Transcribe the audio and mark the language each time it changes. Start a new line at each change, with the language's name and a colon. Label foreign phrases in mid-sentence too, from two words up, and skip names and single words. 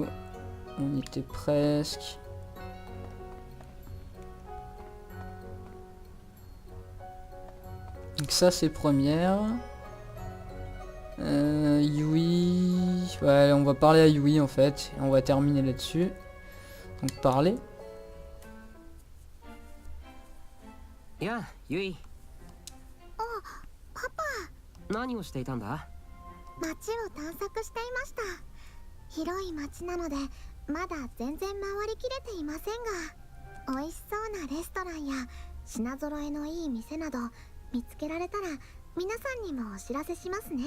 French: On y était presque. Donc ça c'est première. Yui. Ouais, on va parler à Yui en fait. Et on va terminer là-dessus. Donc parler. Ya, Yui. Oh, papa.
Japanese: 何をしていたんだ？街を探索していました。広い街なのでまだ全然回りきれていませんが、美味しそうなレストランや品揃えのいい店など見つけられたら皆さんにもお知らせしますね。